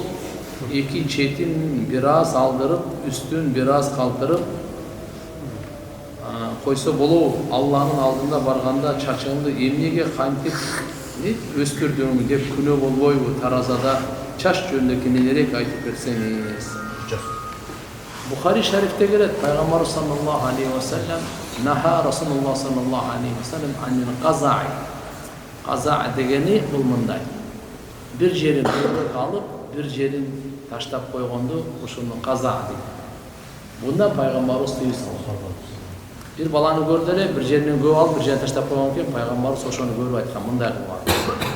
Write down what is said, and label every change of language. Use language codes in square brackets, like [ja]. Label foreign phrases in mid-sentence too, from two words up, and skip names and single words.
[ky] Эки четин бир аз алдырып, үстүн бир аз калтырып койсо болобу? Алланын алдында барганда чачыңды эмнеге кантип өстүрдүң деп күнөө болбойбу? Таразада чач жөнүндө кененирээк айтып берсеңиз. [ar] Бухари [ky] шарифте келет, [ar] пайгамбар صلى الله عليه وسلم نهى رسول الله صلى الله عليه وسلم عن القزع. [ky] Каза дегени бул мындай. Бир жерин кыргык алып, бир жерин таштап койгонду ошону каза дейт. Бунда пайгамбарыбыз тыйып салган. Bir баланы көрдү эле, бир жеринен көп алып, бир жерин таштап койгон экен, пайгамбарыбыз ошону көрүп айткан, мындай кылган.